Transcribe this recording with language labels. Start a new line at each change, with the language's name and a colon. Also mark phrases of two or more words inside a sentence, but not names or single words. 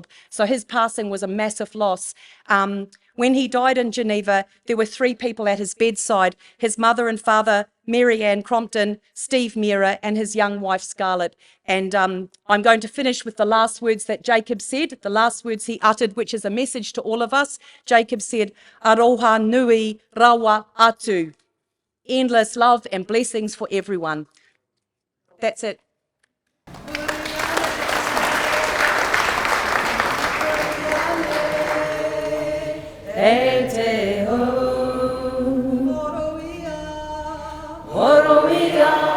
English: So his passing was a massive loss. When he died in Geneva, there were 3 people at his bedside: his mother and father, Mary Ann Crompton, Steve Mira, and his young wife, Scarlett. And I'm going to finish with the last words that Jacob said, the last words he uttered, which is a message to all of us. Jacob said,
Māori: "Aroha nui rawa atu."
English: Endless love and blessings for everyone. That's it.
Māori: E te ho, horoia,